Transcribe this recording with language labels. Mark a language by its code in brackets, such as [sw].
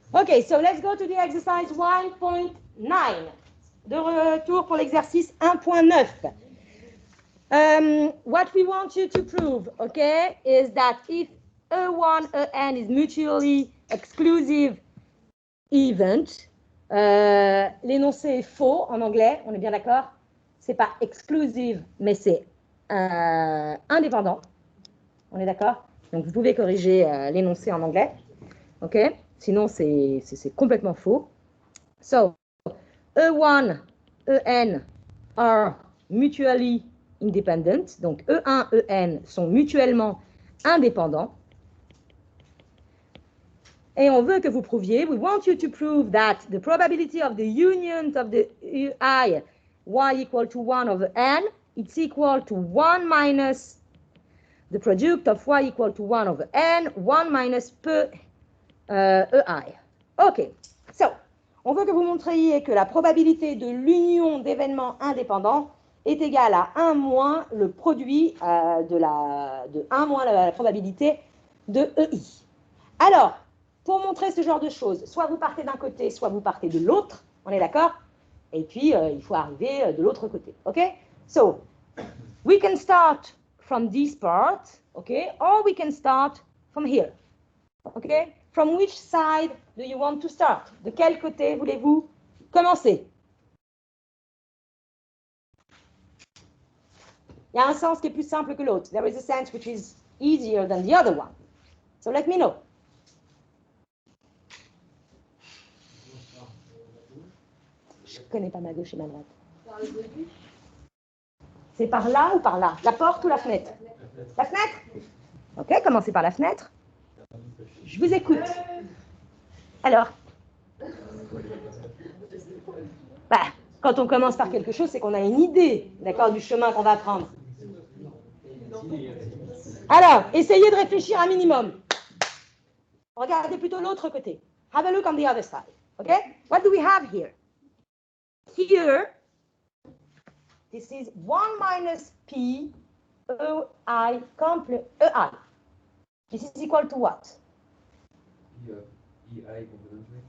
[en] Okay, so let's go to the exercise 1.9. [fr] De retour pour l'exercice 1.9. [en] What we want you to prove, okay, is that if E1, En is mutually exclusive event, [fr] l'énoncé est faux en anglais, on est bien d'accord? C'est pas exclusive, mais c'est indépendant. On est d'accord? Donc vous pouvez corriger l'énoncé en anglais, ok? Sinon c'est complètement faux. [en] So E1, En are mutually independent. [fr] Donc E1, En sont mutuellement indépendants. Et on veut que vous prouviez, [en] we want you to prove that the probability of the union of the I, y equal to 1 over n, it's equal to 1 minus the product of y equal to 1 over n, 1 minus P EI. OK. [fr] So, on veut que vous montriez que la probabilité de l'union d'événements indépendants est égale à 1 moins le produit de 1 moins la probabilité de EI. Alors, pour montrer ce genre de choses, soit vous partez d'un côté, soit vous partez de l'autre, on est d'accord? Et puis, il faut arriver de l'autre côté, OK? [en] So, we can start from this part, OK? Or we can start from here, OK? From which side do you want to start? [fr] De quel côté voulez-vous commencer? Il y a un sens qui est plus simple que l'autre. [en] There is a sense which is easier than the other one. So let me know. [fr] Je ne connais pas ma gauche et ma droite. Par le début. C'est par là ou par là? La porte ou la fenêtre? La fenêtre? OK, commencez par la fenêtre. Je vous écoute. Alors? Bah, quand on commence par quelque chose, c'est qu'on a une idée, d'accord, du chemin qu'on va prendre. Alors, essayez de réfléchir un minimum. Regardez plutôt l'autre côté. [en] Have a look on the other side. OK? What do we have here? Here, this is 1 minus P EI EI. This is equal to what? EI complementary?